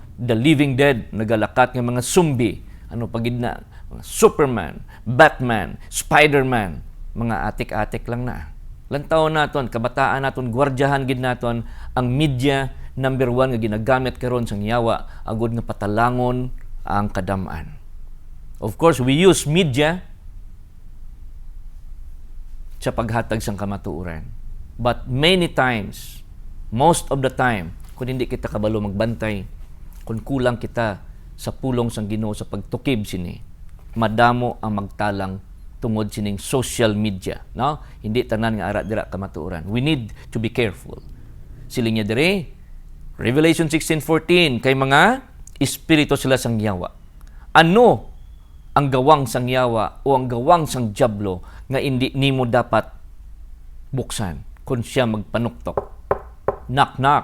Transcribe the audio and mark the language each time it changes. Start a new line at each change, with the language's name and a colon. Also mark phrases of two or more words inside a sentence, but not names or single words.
English: The Living Dead,
Hiligaynon: nagalakat ng mga zombie, ano pagid na, Superman, Batman, Spider-Man, mga atik-atik lang na. Lantaw naton, kabataan naton, gwardyahan gid naton ang media number 1 nga ginagamit karon sang yawa agud nga patalangon ang kadam-an.
English: Of course, we use media
Hiligaynon: sa paghatag sang kamatuoran.
English: But many times, most of the time,
Hiligaynon: kung hindi kita kabalo magbantay, kung kulang kita sa pulong sang Ginoo sa pagtukib sini, madamo ang magtalang tungod sining
English: social media,
Hiligaynon: no? Hindi tanan nga ara dira kamatuoran.
English: We need to be careful.
Hiligaynon: Siling niya dire, Revelation 16:14, kay mga espiritu sila sang yawa. Ano ang gawang sang yawa o ang gawang sang diablo nga hindi nimo dapat buksan kung siya magpanuktok?
English: Knock knock.